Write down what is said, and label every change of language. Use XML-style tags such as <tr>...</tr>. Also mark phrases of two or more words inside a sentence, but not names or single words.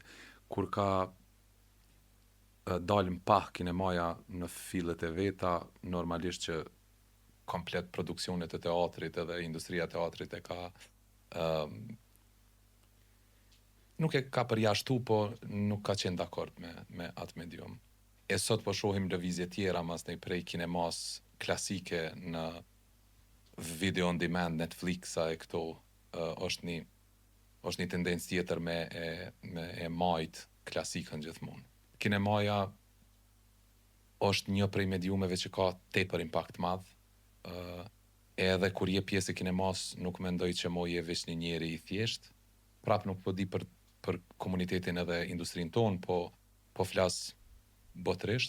<sq>Kur ka dalim pah kinemaja në fillet e veta, normalisht që komplet produksionet e teatrit edhe industria e teatrit e ka nuk e ka përjashtu, po nuk ka qenë dakord me atë medium. E sot po shohim lëvizje tjera mas ne prej kinemas klasike në</sq> <en>video on demand,</en> <sq>Netflixa e këto, është një tendencë tjetër me majt klasikën gjithmonë. Kinemaja është një prej mediumeve që ka tepër impakt madh, edhe kur je pjesë e kinemas nuk mendoj që mo je veç një njeri i thjesht, prap nuk po di për komunitetin edhe industrinë tonë, po flas botërisht.</sq>